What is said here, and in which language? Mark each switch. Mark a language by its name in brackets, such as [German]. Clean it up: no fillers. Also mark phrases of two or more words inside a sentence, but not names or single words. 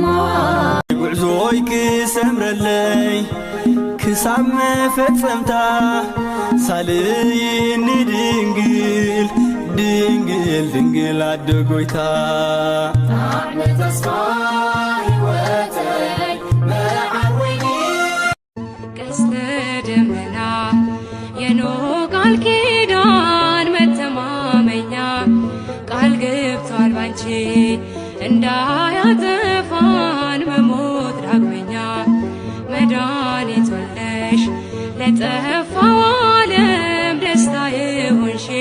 [Tigrinya] ጉዕዞይ ክሰምረለይ ክሳብ መፈጸምታ ሳልይኒ ድንግል ድንግል ድንግል ኣደ ጎይታ ጣዕሚ ተስፋ ህይወተይ መዓወኒ [Amharic] ቀስተ ደመና የኖህ ቃል ኪዳን መተማመኛ ቃል ገብቷል ባንቺ እንዳያጠፋን መሞት ዳግመኛ መድኃኒት ወልደሽ ለጠፋው ዓለም ደስታ የሆንሽ